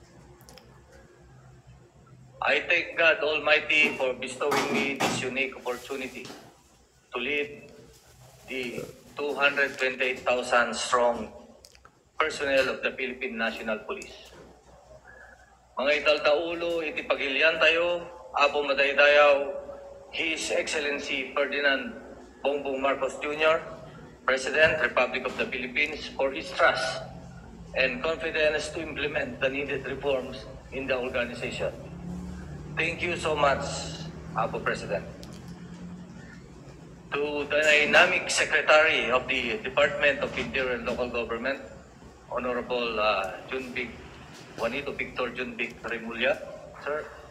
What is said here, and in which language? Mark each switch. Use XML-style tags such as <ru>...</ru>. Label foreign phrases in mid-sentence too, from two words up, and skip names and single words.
<en>I thank God Almighty for bestowing me this unique opportunity to lead the 228,000 strong personnel of the Philippine National Police.</en> <ilo>Mga italtaulo, iti pagilian tayo, Apo Madaydayaw,</ilo> <en>His Excellency Ferdinand Bongbong Marcos Jr., President, Republic of the Philippines, for his trust and confidence to implement the needed reforms in the organization. Thank you so much, Apo President. To the Dynamic Secretary of the Department of Interior and Local Government, Honorable Juanito Victor Junbic Remulla, sir.</en>